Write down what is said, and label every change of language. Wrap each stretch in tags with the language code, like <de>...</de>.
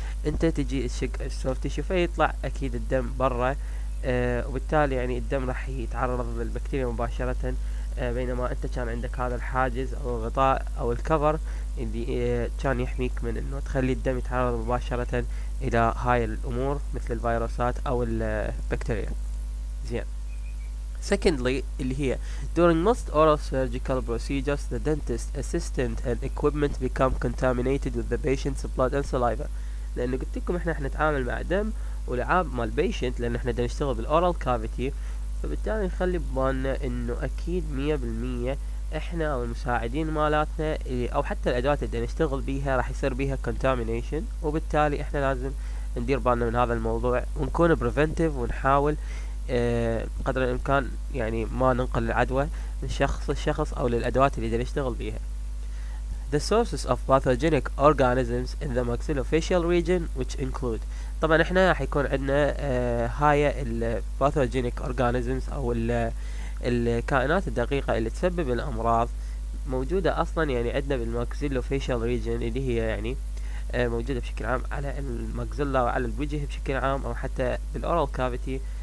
<ar>انت تجي تشق السوفت تيشيو فيطلع اكيد الدم برا، وبالتالي يعني الدم راح يتعرض للبكتيريا مباشرة. بينما انت كان عندك هذا الحاجز او الغطاء او الكفر اللي كان يحميك من انه تخلي الدم يتعرض مباشرة الى هاي الامور مثل الفيروسات او البكتيريا. زين.</ar> <en>Secondly</en> <ar>اللي هي</ar> <en>during most oral surgical procedures the dentist assistant and equipment become contaminated with the patient's blood and saliva.</en> <ar>لانه قلت لكم احنا نتعامل مع دم ولعاب مال بيشنت، لان احنا نشتغل بالاورال كافيتي. فبالتالي نخلي ببالنا انه اكيد 100% احنا او المساعدين مالاتنا او حتى الادوات اللي نشتغل بيها راح يصير بيها contamination، وبالتالي احنا لازم ندير بالنا من هذا الموضوع ونكون preventive ونحاول قدر الامكان يعني ما ننقل العدوى من شخص لشخص او للادوات اللي نشتغل بيها.</ar> <en>The sources of pathogenic organisms in the maxillofacial region which include.</en> <ar>طبعا احنا حيكون عندنا هاي ال pathogenic organisms او الكائنات الدقيقة اللي تسبب الامراض موجودة اصلا يعني عندنا بالماكسيلوفيشال ريجن، اللي هي يعني موجودة بشكل عام على الماكسيلا وعلى الوجه بشكل عام، او حتى بالاورال كافيتي.</ar>